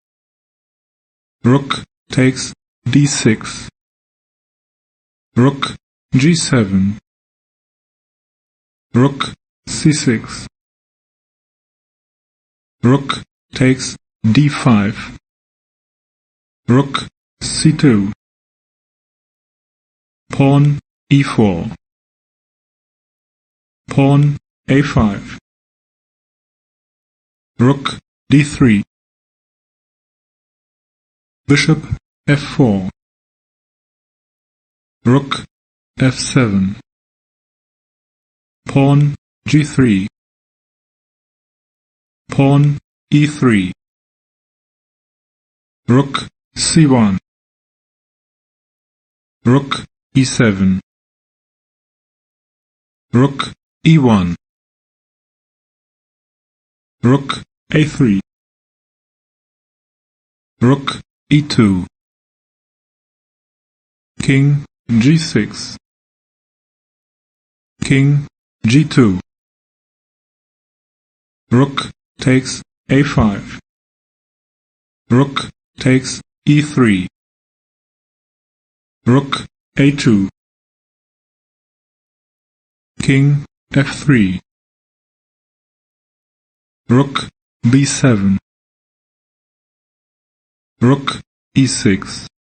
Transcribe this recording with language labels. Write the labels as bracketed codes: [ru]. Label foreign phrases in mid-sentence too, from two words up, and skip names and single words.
[en] Rook takes d6. Rook g7. Rook c6. Rook takes d5. Rook c2. Pawn e4. Pawn a5. Rook d3. Bishop f4. Rook f7. Pawn g3. Pawn e3. Rook c1. Rook e7. Rook e1. Rook a3. Rook e2. King g6. King g2. Rook takes a5. Rook takes e3. Rook a2. King f3. Rook b7. Rook e6.